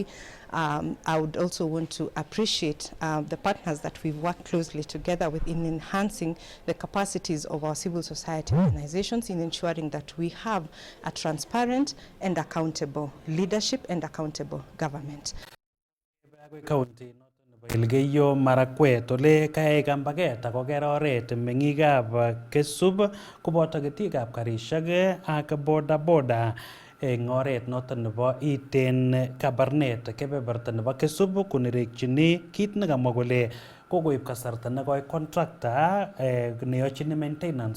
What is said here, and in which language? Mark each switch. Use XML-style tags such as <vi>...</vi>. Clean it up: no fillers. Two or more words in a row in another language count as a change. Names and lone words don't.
<en>I would also want to appreciate the partners that we've worked closely together with in enhancing the capacities of our civil society organizations in ensuring that we have a transparent and accountable leadership and accountable government.</en> <kln>Elgeyo Marakwet ole kae kambaget akoker oret meng'ikab Kesub koboto ketikab karishek ak boda eng oret noton nebo iten Kabarnet kebeberta nebo Kesub konerekchini kit nekamwa kole kokoib kasarta nekoi contractor neyochini maintenance</kln>